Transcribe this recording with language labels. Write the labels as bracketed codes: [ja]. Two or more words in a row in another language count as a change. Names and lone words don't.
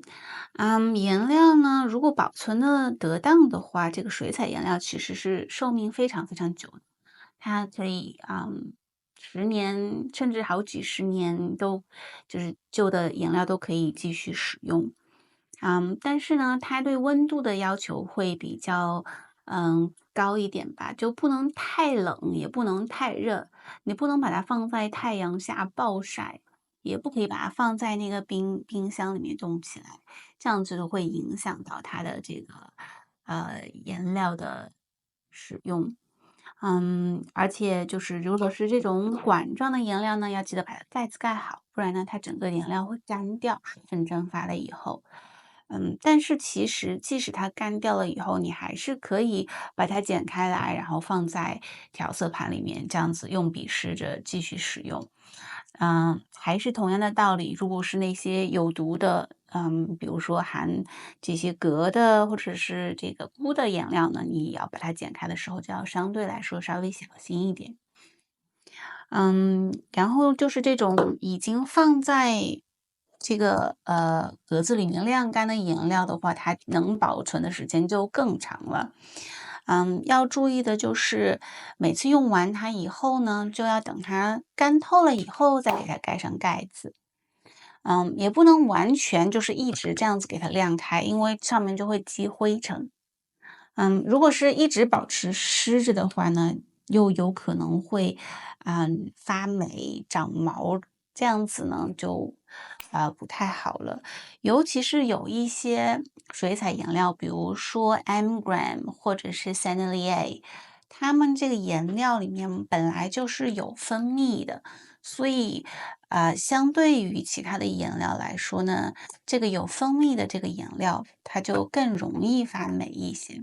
[zh] 顏料呢，如果保存的得當的話，這個水彩顏料其實是壽命非常非常久的，它可以10年甚至好幾十年都就是舊的顏料都可以繼續使用。但是呢，它對溫度的要求會比較高一點吧，就不能太冷，也不能太熱，你不能把它放在太陽下暴曬，也不可以把它放在那個冰箱裡面凍起來，這樣子就會影響到它的這個顏料的使用。而且就是如果是這種管狀的顏料呢，要記得把它蓋子蓋好，不然呢，它整個顏料會乾掉，水分蒸發了以後。但是其實即使它乾掉了以後，你還是可以把它剪開來，然後放在調色盤裡面，這樣子用筆試着繼續使用。還是同樣的道理，如果是那些有毒的，比如說含這些镉的或者是這個鈷的顏料呢，你要把它剪開的時候就要相對來說稍微小心一點。然後就是這種已經放在這個格子裡面晾乾的顏料的話，它能保存的時間就更長了。要注意的就是每次用完它以後呢，就要等它乾透了以後再給它蓋上蓋子。也不能完全就是一直這樣子給它晾開，因為上面就會積灰塵。如果是一直保持濕着的話呢，又有可能會發霉、長毛，這樣子呢就不太好了。尤其是有一些水彩顏料，比如說 Amgram 或者是 Sennelier，它們這個顏料裡面本來就是有分泌的，所以相對於其他的顏料來說呢，這個有分泌的這個顏料它就更容易發霉一些。